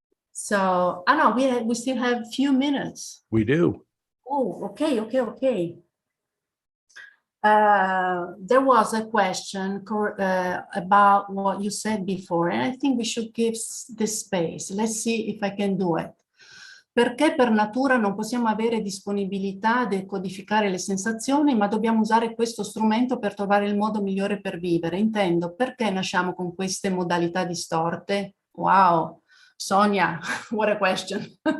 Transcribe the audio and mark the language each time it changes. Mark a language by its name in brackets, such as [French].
[English] So, no, we still have a few minutes. We do. Oh, okay. There was a question about what you said before, and I think we should give this space. Let's see if I can do it. [Italian] Perché per natura non possiamo avere disponibilità a decodificare le sensazioni, ma dobbiamo usare questo strumento per trovare il modo migliore per vivere. Intendo, perché nasciamo con queste modalità distorte? [English] Wow, Sonia, what a question.